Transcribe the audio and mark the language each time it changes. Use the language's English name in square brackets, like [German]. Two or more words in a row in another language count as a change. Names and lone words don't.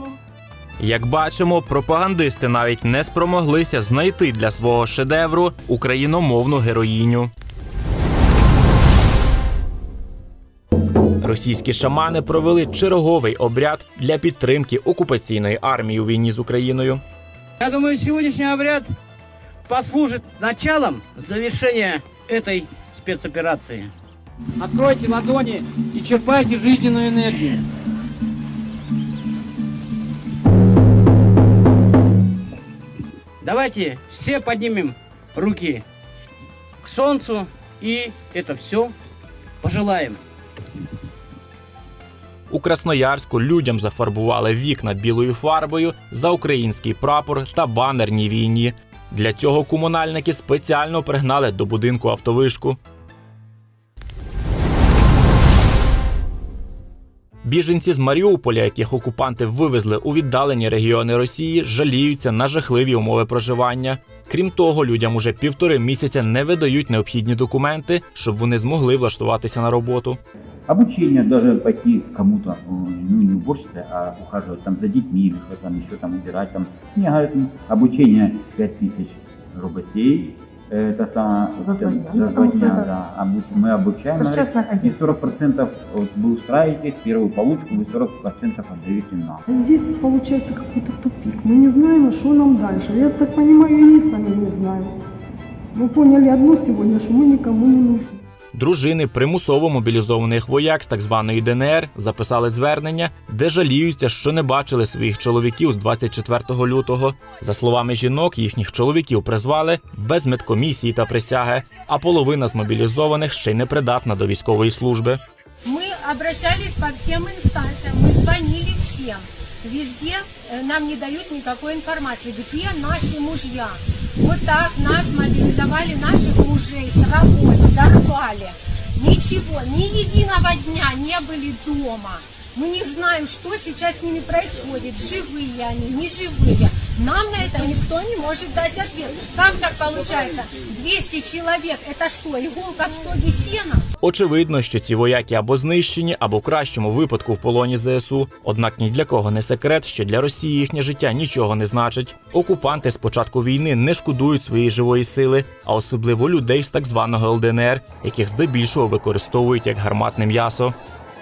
[Ukrainian] Як бачимо, пропагандисти навіть не спромоглися знайти для свого шедевру україномовну героїню. Російські шамани провели черговий обряд для підтримки окупаційної армії у війні з Україною. [Russian] Я думаю, сегодняшний обряд послужит началом завершения этой спецоперации. Откройте ладони и черпайте жизненную энергию. Давайте все поднимем руки к солнцу и это все пожелаем. [Ukrainian] У Красноярську людям зафарбували вікна білою фарбою за український прапор та банер «Ні війні». Для цього комунальники спеціально пригнали до будинку автовишку. Біженці з Маріуполя, яких окупанти вивезли у віддалені регіони Росії, жаліються на жахливі умови проживання. Крім того, людям уже 1,5 місяця не видають необхідні документи, щоб вони змогли влаштуватися на роботу. [Russian] Обучение, даже пойти кому-то, ну не уборщице, а ухаживать там за детьми или что там еще там убирать, там, мне говорят, обучение 5000 рублей, это самое, за 2 дня, да, мы обучаем, говорит, и 40% вот, вы устраиваетесь, первую получку, вы 40% отдаете нам. Здесь получается какой-то тупик, мы не знаем, что нам дальше, я так понимаю, и они сами не знают. Мы поняли одно сегодня, что мы никому не нужны. [Ukrainian] Дружини примусово мобілізованих вояк з так званої ДНР записали звернення, де жаліються, що не бачили своїх чоловіків з 24 лютого. За словами жінок, їхніх чоловіків призвали без медкомісії та присяги, а половина з мобілізованих ще й не придатна до військової служби. Ми обращались по всім інстанціям, ми дзвонили всім. Везде нам не дають ніякої інформації, де наші мужья. [Russian] Вот так нас мобилизовали, наших мужей с работы, сорвали. Ничего, ни единого дня не были дома. Мы не знаем, что сейчас с ними происходит, живые они, не живые. Нам на это никто не может дать ответ. Как так получается? 200 человек, это что, иголка в стоге сена? [Ukrainian] Очевидно, що ці вояки або знищені, або в кращому випадку в полоні ЗСУ. Однак ні для кого не секрет, що для Росії їхнє життя нічого не значить. Окупанти з початку війни не шкодують своєї живої сили, а особливо людей з так званого ЛДНР, яких здебільшого використовують як гарматне м'ясо.